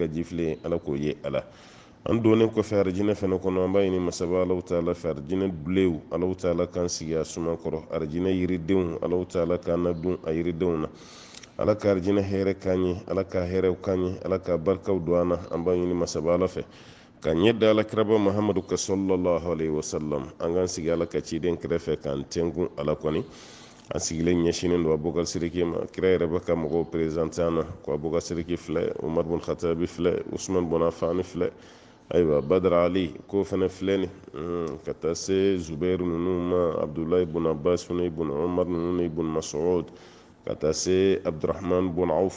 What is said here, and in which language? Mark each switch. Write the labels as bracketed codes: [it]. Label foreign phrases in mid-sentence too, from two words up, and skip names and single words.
[bm] jifilen ala k'o ye ala an donnen kɔfɛ arijinɛ fɛnɛ kɔnɔ an b'a ɲini masaba alaw taala fɛ arijinɛ dulew alaw taala k'an sigi a suma kɔrɔ arijinɛ yiridenw alaw taala k'an ladun a yiridenw na ala ka arijinɛ hɛrɛ k'an ye ala ka hɛrɛw k'an ye ala ka barikaw don an na an b'a ɲini masaba ala fɛ ka ɲɛ da alakiraba mahamadu ka [ar] صلى الله عليه وسلم [bm] an k'an sigi ala ka ciden kɛrɛfɛ k'an tɛnkun ala kɔni an sigilen ɲɛsinen don abubakar siriki ma kira yɛrɛ bɛ ka mɔgɔw perezante an na ko abubakar siriki filɛ umar bun khatabi filɛ usman bun afani filɛ ayiwa badara ali ko fɛnɛ filɛ ni ka taa se zubairu ninnu ma abdulahi bun abbas fana bun umar ninnu ni bun mas'ud ka taa se abdurahman bun awfu